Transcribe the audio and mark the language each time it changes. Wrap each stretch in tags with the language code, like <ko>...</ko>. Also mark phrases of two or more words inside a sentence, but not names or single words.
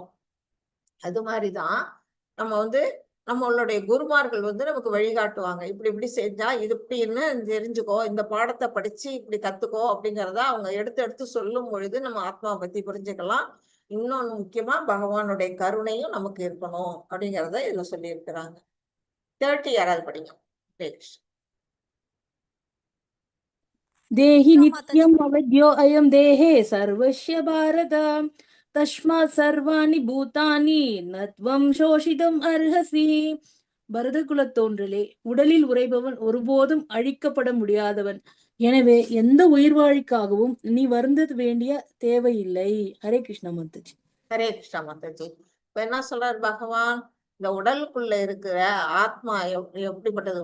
<ta>அது மாதிரிதான் நம்ம வந்து நம்மளுடைய குருமார்கள் வந்து நமக்கு வழிகாட்டுவாங்க. இப்படி இப்படி செஞ்சா இது இப்படின்னு தெரிஞ்சுக்கோ, இந்த பாடத்தை படிச்சு இப்படி கத்துக்கோ அப்படிங்கிறத அவங்க எடுத்து எடுத்து சொல்லும் பொழுது நம்ம ஆத்மாவை பத்தி புரிஞ்சுக்கலாம். இன்னொன்னு முக்கியமா பகவானுடைய கருணையும் நமக்கு இருக்கணும் அப்படிங்கிறத இதுல சொல்லி இருக்கிறாங்க. 30 யாராவது படிங்க.</ta> <sa>देहि नित्यम् अवद्यो अयं देहे सर्वस्य भारत तस्मात् सर्वाणि भूतानि न त्वं शोषितुम् अर्हसि.</sa> <ta>பரத குலத்தோன்றலே, உடலில் உறைபவன் ஒருபோதும் அழிக்கப்பட முடியாதவன். எனவே எந்த உயிர்வாழிக்காகவும் நீ வருந்த வேண்டிய தேவையில்லை. ஹரே கிருஷ்ணா மாதாஜி. ஹரே கிருஷ்ணா மாதாஜி. இப்ப என்ன சொல்றார் பகவான்? இந்த உடலுக்குள்ள இருக்கிற ஆத்மா எப்படிப்பட்டது?</ta>